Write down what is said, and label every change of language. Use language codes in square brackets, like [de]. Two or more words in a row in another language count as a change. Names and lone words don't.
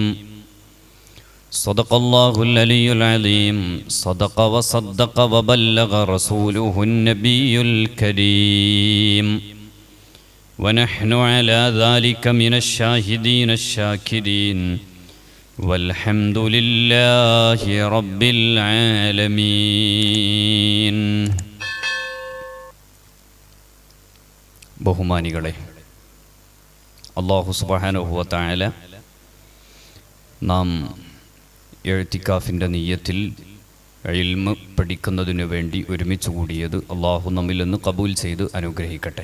[ar] صدق الله العلي العظيم صدق وصدق وبلغ رسوله النبي الكريم ونحن على ذلك من الشاهدين الشاكرين والحمد لله رب العالمين. [ml] ബഹുമാനികളെ, [ar] الله سبحانه وتعالى [ml] നാം എഴുത്തിക്കാഫിൻ്റെ നിയ്യത്തിൽ ഇൽമ് പഠിക്കുന്നതിനു വേണ്ടി ഒരുമിച്ച് കൂടിയത് അള്ളാഹു നമ്മിൽ നിന്ന് കബൂൽ ചെയ്ത് അനുഗ്രഹിക്കട്ടെ.